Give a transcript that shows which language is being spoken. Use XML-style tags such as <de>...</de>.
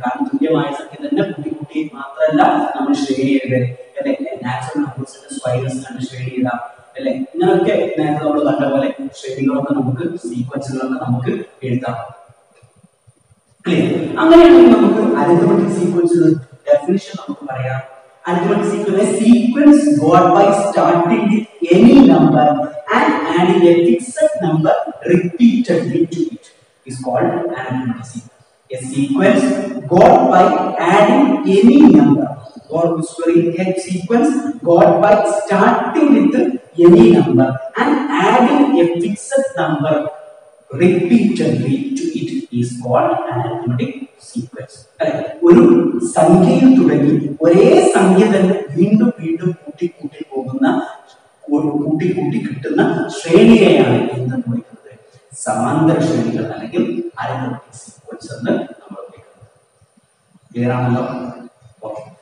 <ml>കാരണം തുല്യമായ സംഖ്യ തന്നെ കൂട്ടി മാത്രമല്ല നമ്മൾ ശ്രേണി എഴുതൽ അല്ലെ? നാച്ചുറൽ നമ്പേഴ്സിന്റെ സ്ക്വയർസ് കണ്ട് ശ്രേണി എഴുതാം അല്ലെ? ഇങ്ങനെയൊക്കെ നേരത്തെ നമ്മൾ കണ്ട പോലെ ശ്രേണികളൊക്കെ നമുക്ക് സീക്വൻസുകളൊക്കെ നമുക്ക് എഴുതാം. ക്ലിയർ? അങ്ങനെയാണെങ്കിൽ നമുക്ക് അരിത്തമെറ്റിക് സീക്വൻസ് ഡെഫിനിഷൻ നമുക്ക് പറയാം.</ml> <en>Arithmetic sequence, a sequence got by starting with any number and adding a fixed number repeatedly to it is called arithmetic sequence. A sequence got by adding any number, or a sequence got by starting with any number and adding a fixed number repeatedly to it is called an arithmetic sequence.</en> <ml>ഒരു സംഖ്യയിൽ തുടങ്ങി ഒരേ സംഖ്യ തന്നെ വീണ്ടും വീണ്ടും കൂട്ടി കൂട്ടി പോകുന്ന കൂട്ടി കൂട്ടി കിട്ടുന്ന ശ്രേണിയെയാണ് എന്തെന്ന് വിളിക്കുന്നത്? സമാന്തര ശ്രേണികൾ അല്ലെങ്കിൽ അരിത്തമെറ്റിക് സീക്വൻസ് എന്ന് നമ്മൾ വിളിക്കുന്നത്. ക്ലിയർ ആണല്ലോ? ഓക്കെ.</ml>